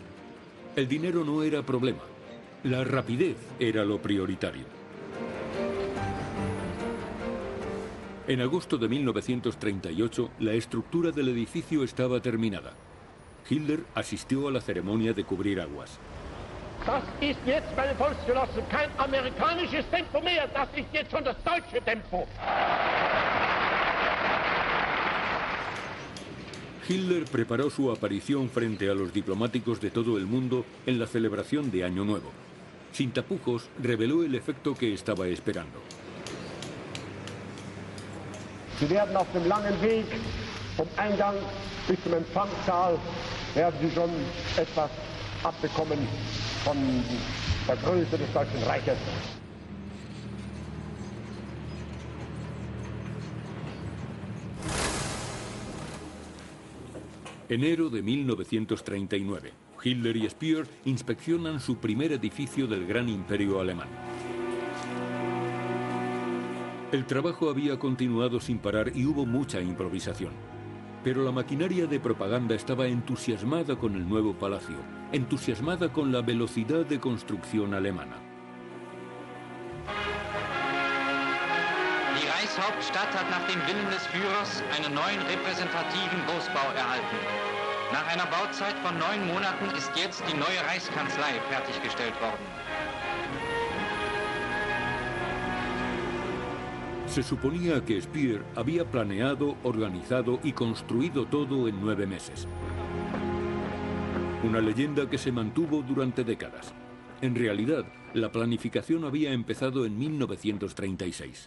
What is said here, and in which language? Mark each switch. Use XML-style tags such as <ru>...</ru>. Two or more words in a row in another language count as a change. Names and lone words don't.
<es>El dinero no era problema. La rapidez era lo prioritario. En agosto de 1938, la estructura del edificio estaba terminada. Hitler asistió a la ceremonia de cubrir aguas.</es> <de>Das ist jetzt, meine Volksgenossen, kein amerikanisches Tempo mehr, das ist jetzt schon das deutsche Tempo.</de> <es>Hitler preparó su aparición frente a los diplomáticos de todo el mundo en la celebración de Año Nuevo. Sin tapujos, reveló el efecto que estaba esperando.</es> <de>Sie werden auf dem langen Weg vom Eingang bis zum Empfangssaal werden Sie schon etwas abbekommen von der Größe des Deutschen Reiches.</de> <es>Enero de 1939. Hitler y Speer inspeccionan su primer edificio del gran imperio alemán. El trabajo había continuado sin parar y hubo mucha improvisación. Pero la maquinaria de propaganda estaba entusiasmada con el nuevo palacio, entusiasmada con la velocidad de construcción alemana.</es> <de>Die Reichshauptstadt hat nach dem Willen des Führers einen neuen repräsentativen Großbau erhalten. Nach einer Bauzeit von 9 Monaten ist jetzt die neue Reichskanzlei fertiggestellt worden.</de> <es>Se suponía que Speer había planeado, organizado y construido todo en 9 meses. Una leyenda que se mantuvo durante décadas. En realidad, la planificación había empezado en 1936.</es>